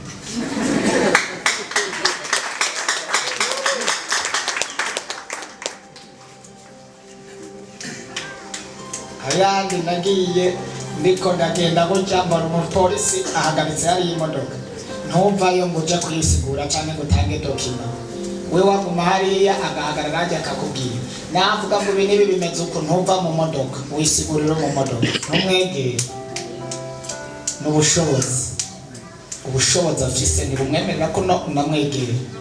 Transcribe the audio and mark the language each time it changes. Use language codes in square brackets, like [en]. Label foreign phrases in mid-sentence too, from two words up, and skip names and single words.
[rn] Ayandi nagiye ndiko ndagenda gutya mbona umupolisi ahagaritse hari imodoka, ntumvayo ngo uje kuyisigura cyane ngo utange dokima. We waguma hariya agahagarara ajya akakubwira, navuga ngo ibi nibi bimeze uko, ntumva mu modoka wisigurira mu modoka, ntumwegere. N'ubushobozi, ubushobozi afise ni bumwemerera ko namwegere.